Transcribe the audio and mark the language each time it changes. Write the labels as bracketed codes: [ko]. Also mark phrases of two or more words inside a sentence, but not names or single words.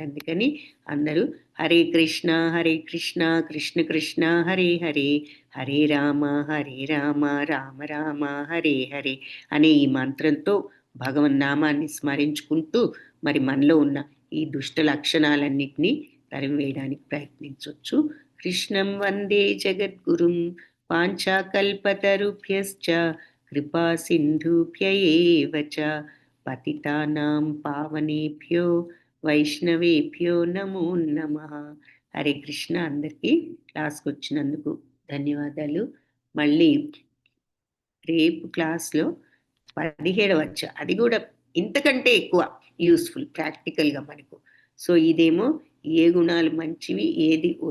[te] అందుకని అందరూ [sa] హరే కృష్ణ కృష్ణ కృష్ణ హరే హరే, హరే రామ రామ రామ హరే హరే [te] అనే ఈ మంత్రంతో భగవన్ నామాన్ని స్మరించుకుంటూ మరి మనలో ఉన్న ఈ దుష్ట లక్షణాలన్నిటినీ తరిమివేయడానికి ప్రయత్నించవచ్చు. [sa] కృష్ణం వందే జగద్గురుం పాంచాకల్పతరుభ్యశ్చ కృపా సింధుభ్య ఏవ చ పతితానాం పావనేభ్యో వైష్ణవేభ్యో నమో నమః. హరే కృష్ణ. [te] అందరికీ క్లాస్కి వచ్చినందుకు ధన్యవాదాలు. మళ్ళీ రేపు క్లాస్లో 17వ అధ్యాయం, అది కూడా ఇంతకంటే ఎక్కువ [en] useful practically [te] మనకు. సో ఇదేమో ఏ గుణాలు మంచివి, ఏది